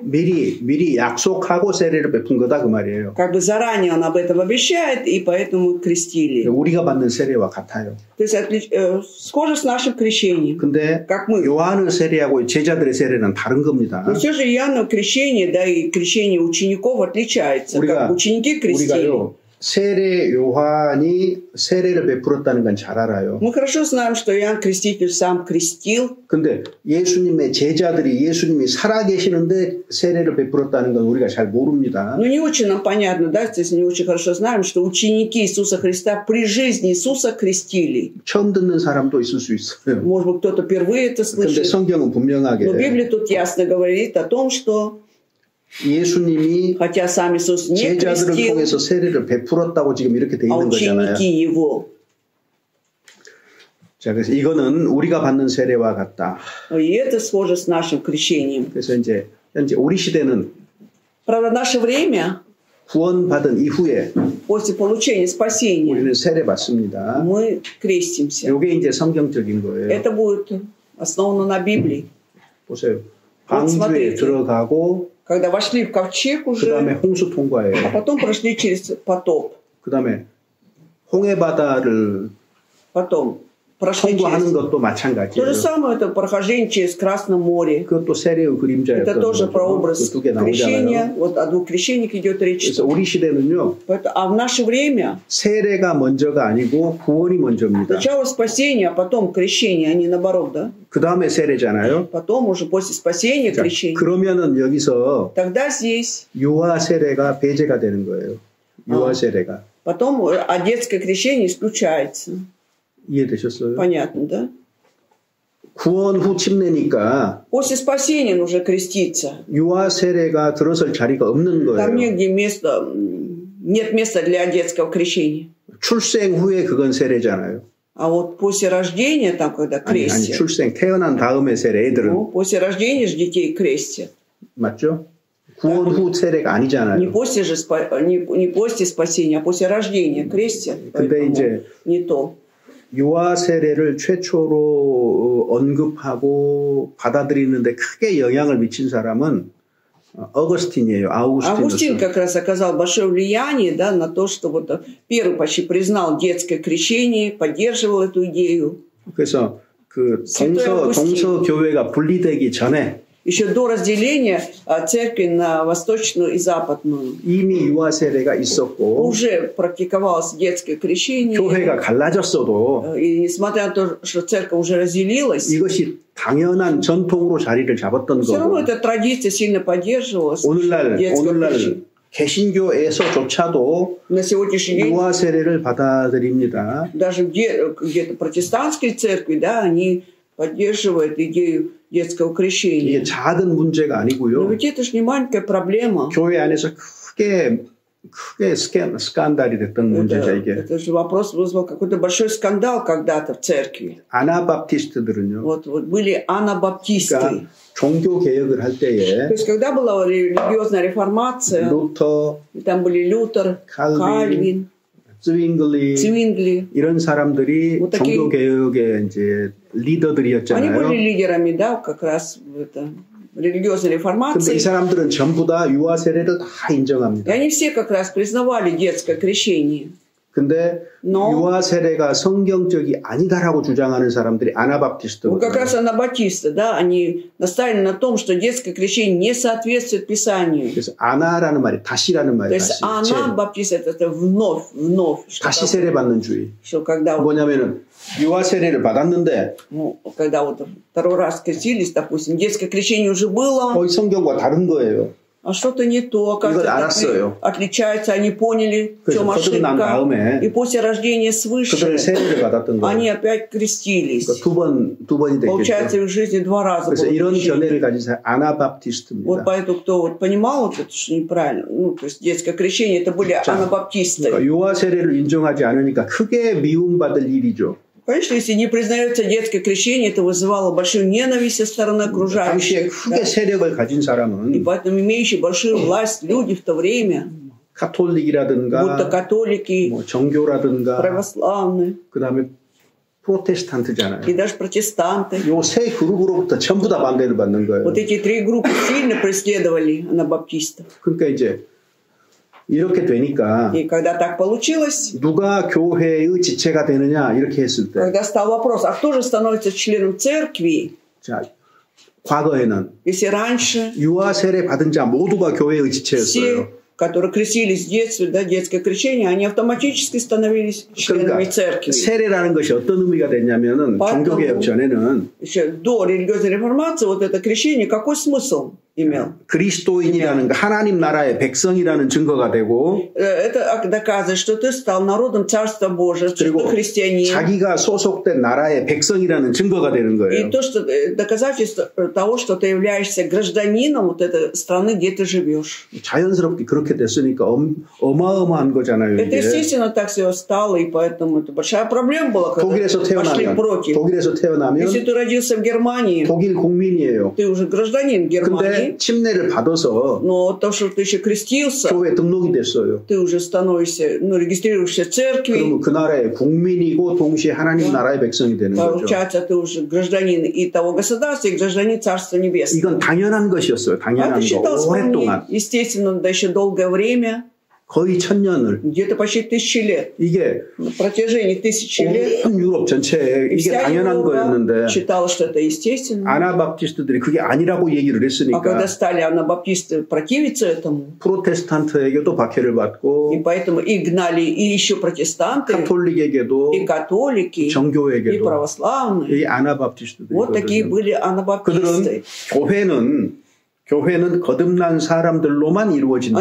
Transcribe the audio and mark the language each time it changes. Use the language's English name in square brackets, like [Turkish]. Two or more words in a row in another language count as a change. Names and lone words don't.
[Korean] 미리 약속하고 세례를 베푼 거다 그 말이에요. [Russian] Как бы заранее он об этом обещает, и поэтому крестили. [Korean] 우리가 받는 세례와 같아요. [Russian] То есть схоже с нашим крещением. [Korean] 근데 요한의 세례하고 제자들의 세례는 다른 겁니다. [Russian] Но все же Иоанново крещение, да, и крещение учеников отличается. Как ученики крестили. [Korean] 세례 요한이 세례를 베풀었다는 건 잘 알아요. [Russian] Мы хорошо знаем, что Иоанн Креститель сам крестил. [Korean] 근데 예수님의 제자들이 예수님이 살아계시는데 세례를 베풀었다는 건 우리가 잘 모릅니다. [Russian] Ну, не очень нам понятно, да, здесь не очень хорошо знаем, что ученики Иисуса Христа при жизни Иисуса крестили. [Korean] 처음 듣는 사람도 있을 수 있어요. [Russian] Может быть, кто-то впервые это слышит. [Korean] 근데 성경은 분명하게 [Russian] Но Библия тут ясно говорит о том, что [Korean] 예수님이 [Russian] хотя сам Иисус не [Korean] 제자들을 [Russian] крестил, [Korean] 통해서 세례를 베풀었다고 지금 이렇게 돼 [Russian] а [Korean] 있는 거잖아요. [Russian] ученики Его. [Korean] 자, 그래서 이거는 우리가 받는 세례와 같다. [Russian] И это схоже с нашим крещением. [Korean] 그래서 이제 현재 우리 시대는 [Russian] Правда, в наше время, [Korean] 구원받은 이후에 [Russian] после получения спасения, [Korean] 우리는 세례 받습니다. [Russian] мы крестимся. [Korean] 이게 이제 성경적인 거예요. [Russian] Это будет основано на Библии. [Korean] 보세요. 방주에 들어가고 [Russian] Когда вошли в ковчег [Korean] 그 [Russian] уже, [Korean] 다음에 홍수 통과해요. [Russian] а потом прошли через потоп. [Korean] 그 다음에 홍해 바다를 [Russian] Прошли [Korean] 통과하는 [Russian] через... [Korean] 것도 [Russian] То [Korean] 마찬가지예요. [Russian] же самое это прохождение через Красное море. [Korean] 그것도 세례의 그림자였던 [Russian] Это тоже [Korean] 거죠. [Russian] прообраз [Korean] 두 개 [Russian] крещения. [Korean] 나오잖아요. [Russian] Вот о двух крещениях идет речь. [Korean] 그래서 우리 시대는요. [Russian] А в наше время [Korean] 세례가 먼저가 아니고 구원이 먼저입니다. [Russian] сначала спасение, а потом крещение, а не наоборот, да? [Korean] 그 다음에 세례잖아요. [Russian] Потом уже после спасения [Korean] 자, [Russian] крещение. [Korean] 그러면은 여기서 [Russian] Тогда здесь [Korean] 유아 세례가 배제가 되는 거예요. 유아 세례가. [Russian] потом детское крещение исключается. [Korean] 이해되셨어요? [Russian] Понятно, да? [Korean] 구원 후 침례니까 [Russian] После спасения нужно креститься. [Korean] 유아 세례가 들어설 자리가 없는 거예요. [Russian] Там негде места, нет места для детского крещения. [Korean] 출생 후에 그건 세례잖아요. [Russian] А вот после рождения, там, когда [Korean] 아니, [Russian] крестят, [Korean] 출생 태어난 다음에 세례 애들은 [Russian] ну, после рождения же детей крестят. [Korean] 맞죠? 구원 후 세례가 아니잖아요. [Russian] Не после же не после спасения, а после рождения крестят. [Korean] 근데 이제 [Russian] не то. [Korean] 유아 세례를 최초로 언급하고 받아들이는데 크게 영향을 미친 사람은 어거스틴이에요. [Russian] Августин как раз оказал большое влияние, да, на то, что вот первый почти признал детское крещение, поддерживал эту идею. [Korean] 그래서 그 동서 교회가 분리되기 전에 [Russian] Еще до разделения церкви на восточную и западную. [Korean] 이미 유아 세례가 있었고 [Russian] уже практиковалось детское крещение. [Korean] 교회가 갈라졌어도 [Russian] и несмотря на то, что церковь уже разделилась, [Korean] 이것이 당연한 전통으로 자리를 잡았던 [Russian] все равно [Korean] 거고 [Russian] эта традиция сильно поддерживалась. [Korean] 오늘날 개신교에서조차도 [Russian] на сегодняшний день [Korean] 유아 세례를 받아들입니다. [Russian] даже где-то протестантские церкви, да, они поддерживают идею детского крещения. [Korean] 이게 작은 문제가 아니고요. [Russian] Но ведь это же не маленькая проблема. [Korean] 교회 안에서 크게 스캔달이 됐던 문제죠, 이게. [Russian] Это же вопрос вызвал какой-то большой скандал когда-то в церкви. [Korean] 아나밥티스트들은요. [Russian] Вот были анабаптисты. [Korean] 그러니까 종교 개혁을 할 때에 [Russian] То есть когда была религиозная реформация, [Korean] 루터, [Russian] там были Лютер, Кальвин, [Korean] Zwingli 이런 사람들이 [Russian] вот [Korean] 종교 개혁의 이제 리더들이었잖아요. [Russian] Они были лидерами, да, как раз это религиозной реформации. [Korean] 근데 이 사람들은 전부 다 유아 세례를 다 인정합니다. [Russian] И они все как раз признавали детское крещение. [Korean] 근데 유아 세례가 성경적이 아니다라고 주장하는 사람들이 아나밥티스트거든요. [Russian] Как раз анабаптисты, да, они настаивали на том, что детское крещение не соответствует Писанию. [Korean] 그래서 아나라는 말이 다시라는 말이 [Russian] То есть анабаптист это вновь. [Korean] 다시 세례 받는 주의. [Russian] Что когда [Korean] 뭐냐면은 유아 세례를 받았는데, [Russian] когда вот второй раз крестились, допустим, детское крещение уже было. [Korean] 거의 성경과 다른 거예요. [Russian] А что-то не то, оказывается, отличается, они поняли, в чем ошибка. И после рождения свыше они опять крестились. Получается, в их жизни два раза было крещение. Вот поэтому, кто вот понимал, вот это, что неправильно, ну, то есть детское крещение, это были анабаптисты. [Korean] 유아 세례를 인정하지 않으니까 크게 미움받을 일이죠. [Russian] Конечно, если не признается детское крещение, это вызывало большую ненависть со стороны окружающих. [Korean] 크게 세력을 가진 사람은 [Russian] И поэтому имеющие большую власть люди в то время, [Korean] 카톨릭이라든가, [Russian] будто католики, [Korean] 정교라든가, [Russian] православные, [Korean] 그다음에 프로테스탄트잖아요. [Russian] и даже протестанты. [Korean] 요 세 그룹으로부터 전부 다 반대를 받는 거예요. [Russian] Вот эти три группы сильно преследовали анабаптистов. [Korean] 그러니까 이제 이렇게 되니까 [Russian] И когда так получилось, [Korean] 누가 교회의 지체가 되느냐 이렇게 했을 때, [Russian] когда стал вопрос, а кто же становится членом церкви? [Korean] 자, 과거에는 [Russian] если раньше [Korean] 유아 세례 받은 자 모두가 교회의 지체였어요. [Russian] все которые крестились в детстве, да, детское крещение, они автоматически становились членами церкви. [Korean] 세례라는 것이 어떤 의미가 됐냐면은 종교개혁 전에는 [Russian] еще до религиозной реформации вот это крещение какой смысл имел? [Korean] 그리스도인이라는 하나님 나라의 백성이라는 증거가 되고 [Russian] это доказывает, что ты стал народом Царства Божьего, что ты христианин. [Korean] 자기가 소속된 나라의 백성이라는 증거가 되는 거예요. [Russian] И то, что доказательство того, что ты являешься гражданином вот этой страны, где ты живешь. [Korean] 자연스럽게 그렇게 됐으니까 어마어마한 거잖아요. [Russian] Это естественно так все стало, и поэтому это большая проблема была, когда пошли против. [Korean] 독일에서 태어나면 [Russian] если ты родился в Германии, [Korean] 독일 국민이에요. [Russian] ты уже гражданин Германии. [Korean] 침례를 받아서 [Russian] но то, что ты еще крестился, [Korean] 교회 등록이 됐어요. [Russian] ты уже становишься, регистрируешься в церкви. [Korean] 그러면 그 나라의 국민이고 동시에 하나님 나라의 백성이 되는 거죠. [Russian] Получается, ты уже гражданин и того государства, и гражданин Царства Небесного. [Korean] 이건 당연한 것이었어요. 당연한 거. 오랫동안. [Russian] Естественно, да еще долгое время. [Korean] 거의 1000년을. [Russian] где-то почти 1000 лет. [Korean] 이게 [Russian] на протяжении 1000 лет. [Korean] 온 유럽 전체에 이게 당연한 거였는데. [Russian] считала, что это естественно. [Korean] 아나바프티스트들이 그게 아니라고 얘기를 했으니까. [Russian] А когда стали анабаптисты противиться этому. [Korean] 프로테스탄트에게도 박해를 받고. [Russian] И поэтому и гнали и еще протестанты. [Korean] 카톨릭에게도. [Russian] и католики. [Korean] 정교회에게도. [Russian] и православные. [Korean] 이 아나바프티스트들이. [Russian] вот такие были анабаптисты. [Korean] 그들은 교회는 거듭난 사람들로만 이루어진다.